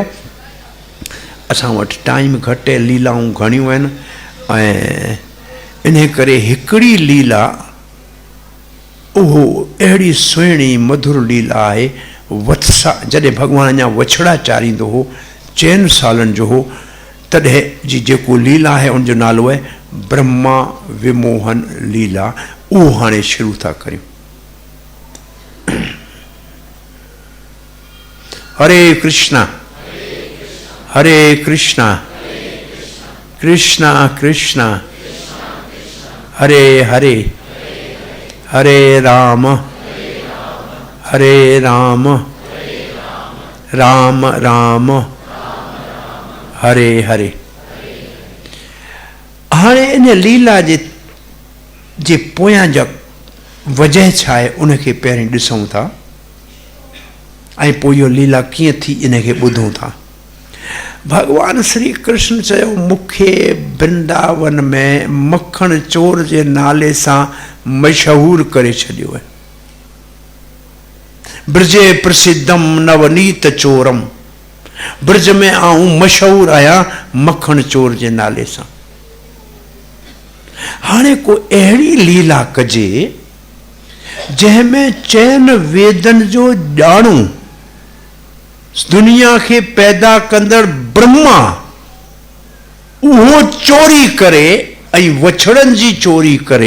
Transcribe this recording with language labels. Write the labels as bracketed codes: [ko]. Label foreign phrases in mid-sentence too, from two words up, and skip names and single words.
[sd] असां वटि टाइम घटि आहे, लीलाऊं घणियूं आहिनि ऐं इन करे हिकिड़ी लीला उहो अहिड़ी सुहिणी मधुर लीला आहे। वत्सा जॾहिं भॻवानु अञा वछड़ा चारींदो हो, 4 सालनि जो हो, तॾहिं जी जेको लीला आहे उनजो नालो आहे ब्रह्मा विमोहन लीला उहो हाणे शुरू था करियूं। [sa] हरे कृष्णा हरे कृष्णा कृष्णा कृष्णा हरे हरे हरे राम राम राम हरे हरे। [sd] हाणे इन लीला जे पोयां जा वजह छा आहे उनखे पहिरीं ॾिसूं था ऐं पोइ इहो लीला कीअं थी इनखे ॿुधूं था। भगवान श्री कृष्ण चयो मूंखे वृंदावन में मक्खण चोर जे नाले सां मशहूर करे छॾियो आहे। [sa] ब्रजे प्रसिद्धम नवनीत चोरम, [sd] ब्रज में आऊं मशहूर आहियां मक्खण चोर जे नाले सां। हाणे को अहिड़ी लीला कजे जंहिंमें चयन वेदन जो ॼाणू दुनिया के पैदा कंदड़ ब्रह्मा उहो चोरी करे ऐं वछड़न जी चोरी करे।